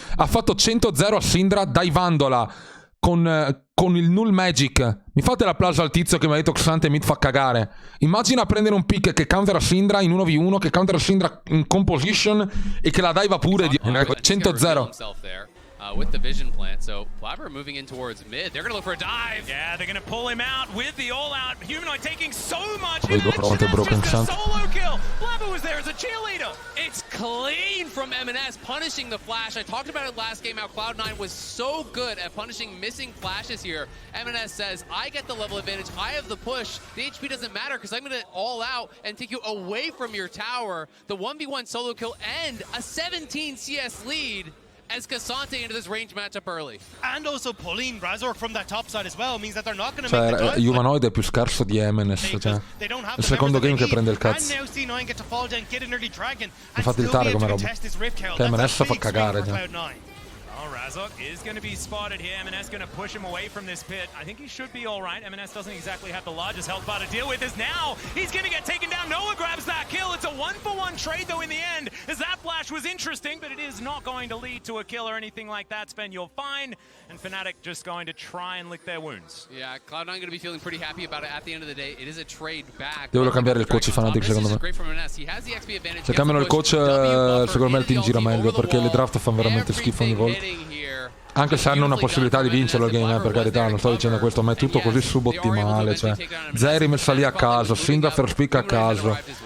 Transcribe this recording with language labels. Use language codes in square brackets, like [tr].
[it] Ha fatto 100-0 a Syndra divandola con il null magic. Mi fate l'applauso al tizio che mi ha detto Xante mid fa cagare. Immagina prendere un pick che countera Syndra in 1v1, che countera Syndra in composition e che la diva pure di 100-0. [en] With the vision plant, so Blabber moving in towards mid. They're gonna look for a dive. Yeah, they're gonna pull him out with the all-out. Humanoid taking so much. Broken just a solo kill. Blabber was there as a cheerleader. It's clean from M&S, punishing the flash. I talked about it last game, how Cloud9 was so good at punishing missing flashes here. M&S says, I get the level advantage, I have the push. The HP doesn't matter because I'm gonna all out and take you away from your tower. The 1v1 solo kill and a 17 CS lead as Cassante into this range matchup early. And also pulling Razork from that top side as well means that they're not going to make the dive. [it] Humanoid è più scarso di MNS, cioè. È il secondo game che prende il cazzo. Mi fa tiltare come roba. Che MNS fa cagare, cioè. [en] Razork is going to be spotted here. M&S going to push him away from this pit. I think he should be all right. M&S doesn't exactly have the largest health bar to deal with. As now he's going to get taken down. Noah grabs that kill. It's a 1-for-1 trade though in the end. As that flash was interesting, but it is not going to lead to a kill or anything like that. Sven, you're fine. And Fnatic just going to try and lick their wounds. Yeah, Cloud9 going to be feeling pretty happy about it. At the end of the day, it is a trade back. [it] Devono cambiare il coach Fnatic, secondo me. Se cambiano il coach, secondo me il team gira meglio, perché le draft fanno veramente schifo ogni volta. Anche se hanno una possibilità di vincerlo il game, per carità, non sto dicendo questo, ma è tutto così subottimale, cioè. Zeri messa lì a caso, Syndra first pick a caso.